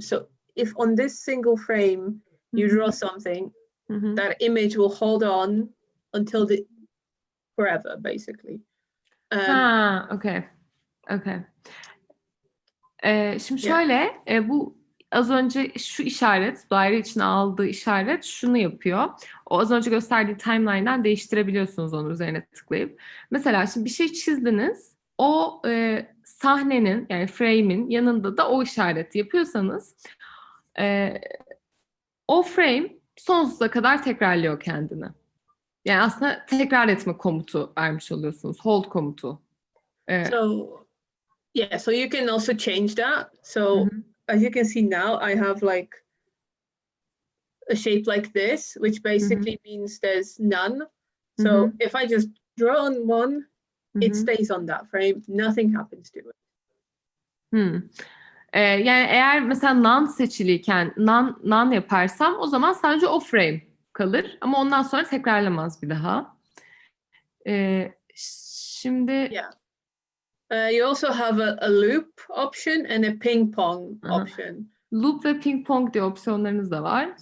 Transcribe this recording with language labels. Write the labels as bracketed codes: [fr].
[en] So if on this single frame you draw something, that image will hold on until forever, basically. Okay. [tr] Şimdi şöyle, bu az önce şu işaret, daire içine aldığı işaret şunu yapıyor. O az önce gösterdiği timeline'dan değiştirebiliyorsunuz onu üzerine tıklayıp. Mesela şimdi bir şey çizdiniz, o sahnenin, yani frame'in yanında da o işareti yapıyorsanız o frame sonsuza kadar tekrarlıyor kendini. Yani aslında tekrar etme komutu vermiş oluyorsunuz. Hold komutu. [en] So you can also change that. So as you can see now, I have like a shape like this, which basically means there's none. So if I just draw on one, it stays on that frame. Nothing happens to it. [tr] Yani eğer mesela none seçiliyken none yaparsam o zaman sadece o frame kalır. Ama ondan sonra tekrarlamaz bir daha. Şimdi... [en] You also have a loop option and a ping pong option. [tr] Loop ve ping pong diye opsiyonlarınız da var.